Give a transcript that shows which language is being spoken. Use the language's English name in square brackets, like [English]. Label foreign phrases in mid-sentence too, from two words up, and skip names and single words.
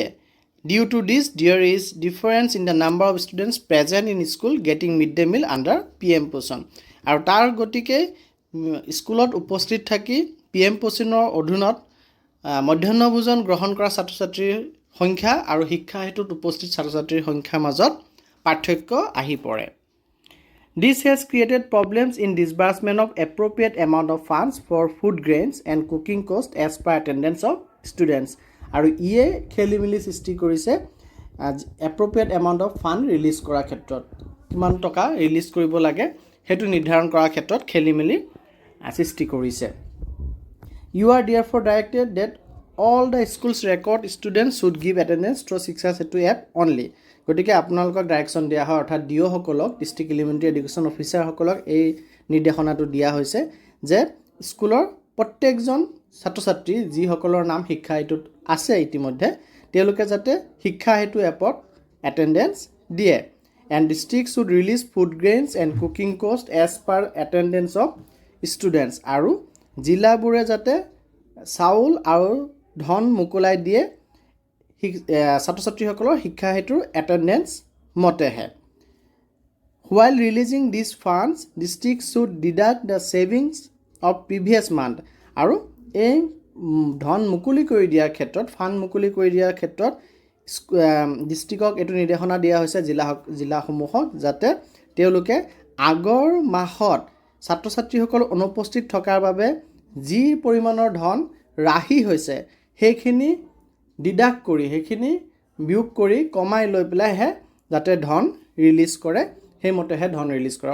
[English] Due to this there is difference in the number of students present in school getting mid day meal under PM Poshan, [Assamese] আৰু তাৰ গতিকে স্কুলত উপস্থিত থাকি PM পোষণৰ অধীনত মধ্যাহ্ন ভোজন গ্ৰহণ কৰা ছাত্ৰ ছাত্ৰীৰ সংখ্যা আৰু শিক্ষা হেতুত উপস্থিত ছাত্ৰ ছাত্ৰীৰ সংখ্যাৰ মাজত পাৰ্থক্য আহি পৰে। [English] This has created problems in disbursement of appropriate amount of funds for food grains and cooking cost as per attendance of students. [Assamese] আৰু ইয়ে খেলিমেলি সৃষ্টি কৰিছে [English] appropriate amount of fund [Assamese] ৰিলিজ কৰাৰ ক্ষেত্ৰত, কিমান টকা ৰিলিজ কৰিব লাগে সেইটো নিৰ্ধাৰণ কৰাৰ ক্ষেত্ৰত খেলিমেলি সৃষ্টি কৰিছে। [English] You are therefore directed that all the schools record students should give attendance through Shiksha Setu App only. [Assamese] গতিকে আপোনালোকক ডাইৰেকশ্যন দিয়া হয়, অৰ্থাৎ ডিঅ'সকলক [English] District Elementary Education Officers [Assamese] এই নিৰ্দেশনাটো দিয়া হৈছে যে স্কুলৰ প্ৰত্যেকজন ছাত্ৰ ছাত্ৰী যিসকলৰ নাম শিক্ষা হেতুত আছে ইতিমধ্যে তেওঁলোকে যাতে শিক্ষা হেতু এপত এটেণ্ডেন্স দিয়ে। [English] And district should release food grains and cooking cost as per attendance of students, [Assamese] আৰু জিলাবোৰে যাতে চাউল আৰু ধন মুকুলাই দিয়ে ছাত্ৰ ছাত্ৰীসকলৰ শিক্ষা হেতুৰ এটেণ্ডেন্স মতেহে। [English] While releasing these funds, districts should deduct the savings of previous month, [Assamese] আৰু এই ধন মুকলি কৰি দিয়াৰ ক্ষেত্ৰত ফাণ্ড মুকলি কৰি দিয়াৰ ক্ষেত্ৰত ডিষ্ট্ৰিক্টক এইটো নিৰ্দেশনা দিয়া হৈছে জিলাসমূহক যাতে তেওঁলোকে আগৰ মাহত ছাত্ৰ ছাত্ৰীসকল অনুপস্থিত থকাৰ বাবে যি পৰিমাণৰ ধন ৰাহি হৈছে সেইখিনি ডিডাক্ট কৰি সেইখিনি বিয়োগ কৰি কমাই লৈ পেলাইহে যাতে ধন ৰিলিজ কৰে, সেইমতেহে ধন ৰিলিজ কৰে।